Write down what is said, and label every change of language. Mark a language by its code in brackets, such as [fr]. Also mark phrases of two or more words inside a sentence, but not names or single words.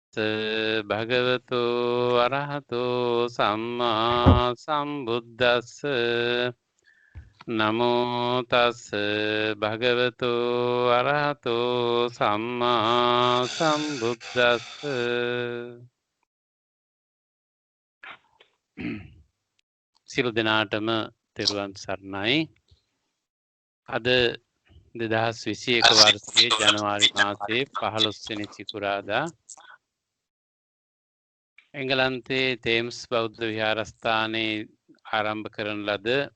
[pi] භගවතු අරහතෝ සම්මා සම්බුද්දස්ස නමෝ තස් භගවතු අරහතෝ සම්මා සම්බුද්දස්ස [si] සියලු දෙනාටම තෙරුවන් සරණයි. අද 2021 වර්ෂයේ ජනවාරි මාසයේ 15 වෙනි සිකුරාදා එංගලන්තයේ තේම්ස් බෞද්ධ විහාරස්ථානයේ ආරම්භ කරන ලද